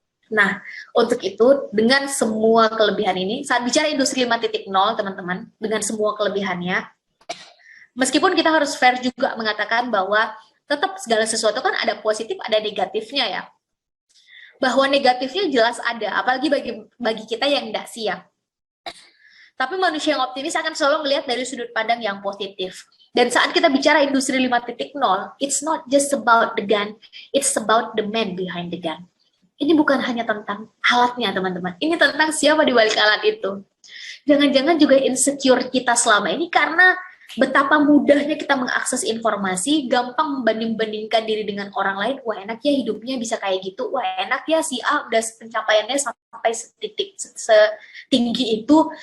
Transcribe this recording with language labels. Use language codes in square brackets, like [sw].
[id] Nah, untuk itu, dengan semua kelebihan ini, saat bicara industri 5.0, teman-teman, dengan semua kelebihannya, meskipun kita harus fair juga mengatakan bahwa tetap segala sesuatu kan ada positif, ada negatifnya ya. Bahwa negatifnya jelas ada, apalagi bagi kita yang tidak siap. Tapi manusia yang optimis akan selalu melihat dari sudut pandang yang positif. Dan saat kita bicara industri 5.0, [en] it's not just about the gun, it's about the man behind the gun. [id] Ini bukan hanya tentang alatnya, teman-teman. Ini tentang siapa di balik alat itu. Jangan-jangan juga insecure kita selama ini karena betapa mudahnya kita mengakses informasi, gampang membanding-bandingkan diri dengan orang lain. Wah, enak ya hidupnya bisa kayak gitu. Wah, enak ya si A udah pencapaiannya sampai setinggi itu.